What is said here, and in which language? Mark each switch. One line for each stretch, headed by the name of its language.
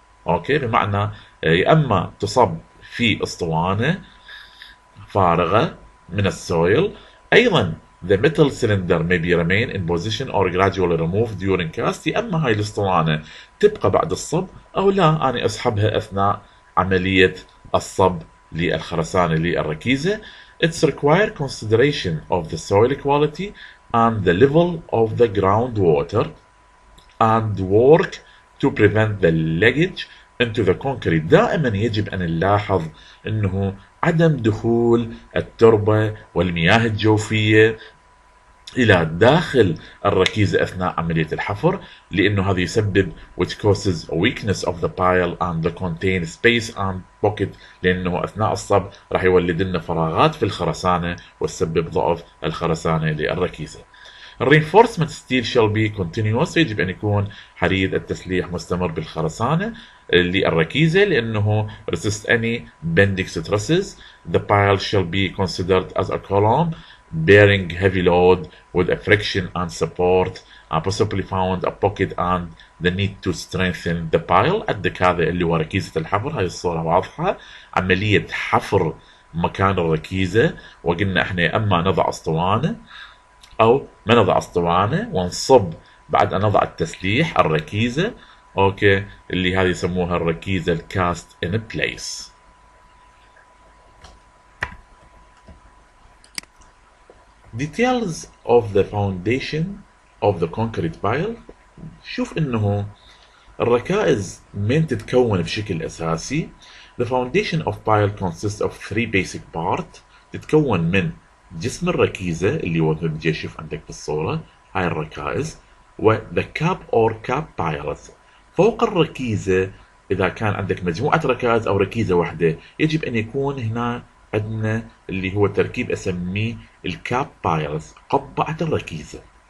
Arabic: أوكي، بمعنى يا إما تصب في اسطوانة فارغة من السويل. أيضا
English: the metal cylinder may be remain in position or gradually removed during cast،
Arabic: يا إما هاي الاسطوانة تبقى بعد الصب أو لا أنا أسحبها أثناء عملية الصب للخرسانة للركيزة.
English: It's require consideration of the soil quality and the level of the groundwater and work to prevent the leakage into the concrete.
Arabic: دائما يجب أن نلاحظ أنه عدم دخول التربة والمياه الجوفية إلى داخل الركيزة أثناء عملية الحفر، لأنه هذا يسبب
English: which causes weakness of the pile and the contain space and pocket،
Arabic: لأنه أثناء الصب راح يولد لنا فراغات في الخرسانة وتسبب ضعف الخرسانة للركيزة.
English: reinforcement steel shall be continuous،
Arabic: يجب أن يكون حديد التسليح مستمر بالخرسانة للركيزة لأنه
English: resist any bending stresses. The pile shall be considered as a column bearing heavy load with a friction and support possibly found a pocket and the need to strengthen the pile.
Arabic: عندك هذا اللي هو ركيزة الحفر، هاي الصورة واضحة، عملية حفر مكان الركيزة، وقلنا احنا اما نضع اسطوانة او ما نضع اسطوانة ونصب بعد ان نضع التسليح الركيزة، اوكي، اللي هذه يسموها الركيزة الكاست ان بليس.
English: Details of the foundation of the concrete pile.
Arabic: شوف انه الركائز من تتكون بشكل اساسي.
English: The foundation of pile consists of three basic parts.
Arabic: تتكون من جسم الركيزة اللي هو بدي اشوف عندك بالصورة هاي الركائز، و
English: the cap or cap piles.
Arabic: فوق الركيزة إذا كان عندك مجموعة ركائز أو ركيزة واحدة يجب أن يكون هنا عندنا اللي هو تركيب أسميه الكاب بايلز، قبعة الركيزة.